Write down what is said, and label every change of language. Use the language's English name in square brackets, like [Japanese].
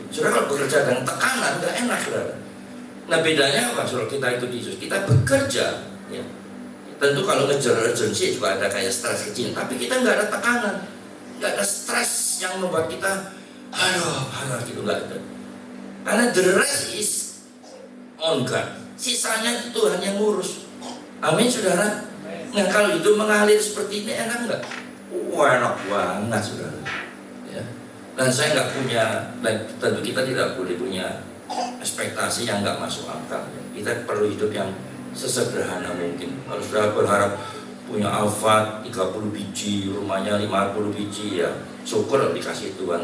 [Indonesian] Saudara, kalau bekerja dengan tekanan nggak enak, saudara. Nah, bedanya apa? Saudara, kita itu di Yesus, kita bekerja, ya. Tentu kalau ngejar urgency juga ada kayak stres kecil, tapi kita nggak ada tekanan, nggak ada stres yang membuat kita gitu, nggak ada. Karena [English] the rest is on God. [Indonesian] Sisanya itu Tuhan yang ngurus. Amin, saudara. Nah, kalau itu mengalir seperti ini enak nggak? Enak banget, saudara. Ya. Dan saya nggak punya, dan tentu kita tidak boleh punya ekspektasi yang nggak masuk akal. Kita perlu hidup yang sesederhana mungkin. Kalau sudah berharap punya Alphard 30 biji, rumahnya 50 biji, ya syukur dikasih Tuhan.